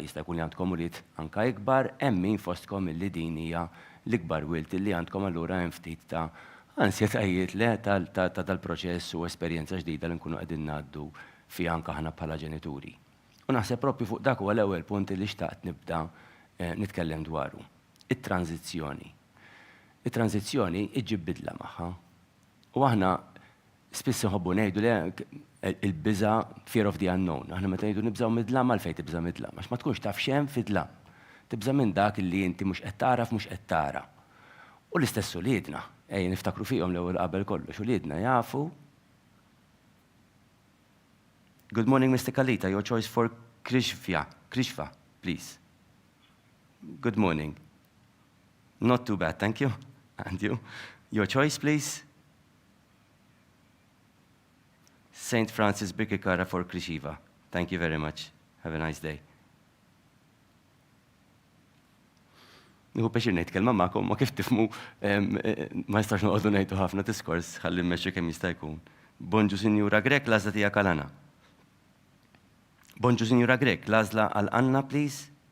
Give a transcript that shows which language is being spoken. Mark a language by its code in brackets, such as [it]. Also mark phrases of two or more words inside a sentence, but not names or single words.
[mt] Jista' jkun li għandkom ulied anke ikbar, hemm min fostkom illi din hija l-ikbar wilt li għandkom allura hemm ftit ta' ansjetajiet le tal-proċess u esperjenza ġdida li nkunu qegħdin ngħaddu fiha anke aħna bħala ġenituri. U naħseb proprju fuq dak huwa l-ewwel punt li xtaqt nibda nitkellem dwaru. It-tranzizzjoni. It-tranzizzjoni iġġib bidla magħha. U aħna spiss nħobbu ngħidu le il-biża [en] fear of the unknown. [mt] Aħna meta ngħidu nibżgħu midlam għalfejn tibża midlam, għax ma tkunx taf x'hemm fidlam. Tibża minn dak li inti mhux qed taraf mhux qed tara. U l-istess uliedna, niftakru fihom l-ewwel qabel kollox, uliedna jafu. [en] Good morning, Mr. Kalita. Your choice for Krishva, please. Good morning. Not too bad, thank you. And you? Your choice, please. Saint Francis Birkikara for Krishiva. Thank you very much. Have a nice day. [mt] Nieħu biex nitkellem magħkom ma kif tifhmu ma jistax noqogħdu ngħidu ħafna diskors ħalli mmexxu kemm jista' jkun. Bonġu Sinjura Grek, l-għażla tiegħek għal Anna. Bonġu Sinjura Grek, l-għażla għal Anna, please.